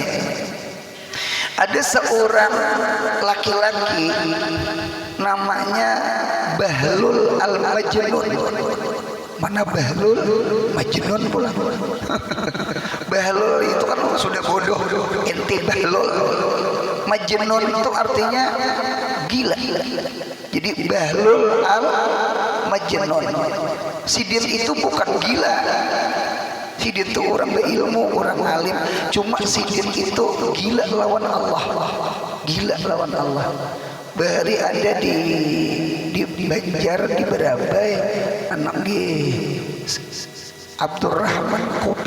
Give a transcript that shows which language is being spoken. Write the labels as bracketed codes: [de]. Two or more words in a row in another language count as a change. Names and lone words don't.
[id] Ada seorang laki-laki namanya Bahlul Al-Majnun. Mana Bahlul? Majnun pula. Bahlul itu kan sudah bodoh, inti Bahlul. Majnun itu artinya gila. Jadi Bahlul Al-Majnun. [bjn] Sidin itu bukan gila. Sidin itu orang berilmu, orang alim. Cuma Sidin itu gila lawan Allah. Gila lawan Allah. Bahari ada di Banjar, di Berabai, anak Abdurrahman Kopi.